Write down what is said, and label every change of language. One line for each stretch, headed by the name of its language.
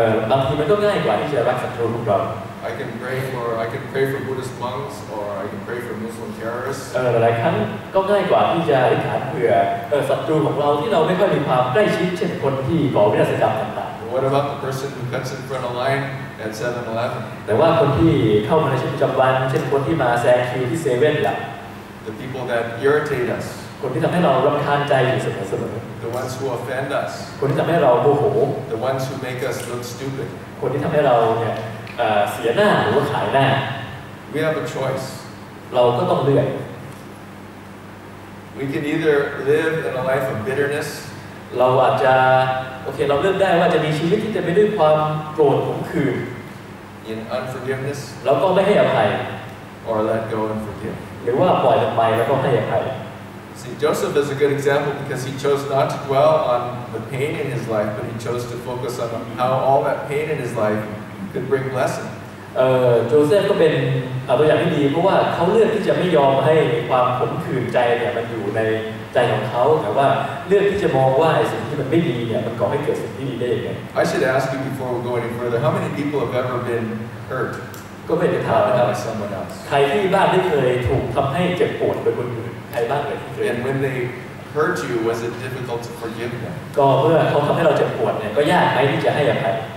Thai: บางทีมันก็ง่ายกว่าที่จะรักศัตรูของเรา
English: I can pray for Buddhist monks, or I can pray for Muslim terrorists.
Thai: หลายครั้งก็ง่ายกว่าที่จะอธิษฐานเผื่อศัตรูของเราที่เราไม่ค่อยมีความใกล้ชิดเช่นคนที่ก่อวินาศกรรมต่างๆ
English: what about the person who cuts in front of line at 7-Eleven?
Thai: แต่ว่าคนที่เข้ามาในชีวิตประจำวันเช่นคนที่มาแซงคิวที่เซเว่นล่ะ
English: The people that irritate us.
Thai: คนที่ทำให้เรารำคาญใจอยู่เสมอ
English: The ones who offend us.
Thai: คนที่ทำให้เราโมโห
English: The ones who make us look stupid.
Thai: คนที่ทำให้เราเนี่ยเสียหน้าหรือว่าขายหน้า
English: We have a choice.
Thai: เราก็ต้องเลือก
English: We can either live in a life of bitterness.
Thai: เราอาจจะโอเคเราเลือกได้ว่าจะมีชีวิตที่เต็มไปด้วยความโกรธขมขื่น
English: In unforgiveness.
Thai: แล้วก็ไม่ให้อภัย
English: Or let go and forgive.
Thai: หรือว่าปล่อยมันไปแล้วก็ให้อภัย
English: See, Joseph is a good example because he chose not to dwell on the pain in his life, but he chose to focus on how all that pain in his life could bring blessing.
Thai: โจเซฟก็เป็นตัวอย่างที่ดีเพราะว่าเขาเลือกที่จะไม่ยอมให้ความขมขื่นใจเนี่ยมันอยู่ในใจของเขาแต่ว่าเลือกที่จะมองว่าสิ่งที่มันไม่ดีเนี่ยมันก่อให้เกิดสิ่งที่ดีได้ยังไง
English: I should ask you before we go any further, how many people have ever been hurt
Thai: ก็ไม่ได้ถามนะครับ
English: by someone else?
Thai: ใครที่บ้านได้เคยถูกทำให้เจ็บปวดโดยคนอื่นใครบ้างเลยที่เคย
English: And when they hurt you, was it difficult to forgive them?
Thai: ก็เมื่อเขาทำให้เราเจ็บปวดเนี่ยก็ยากไหมที่จะให้อภัย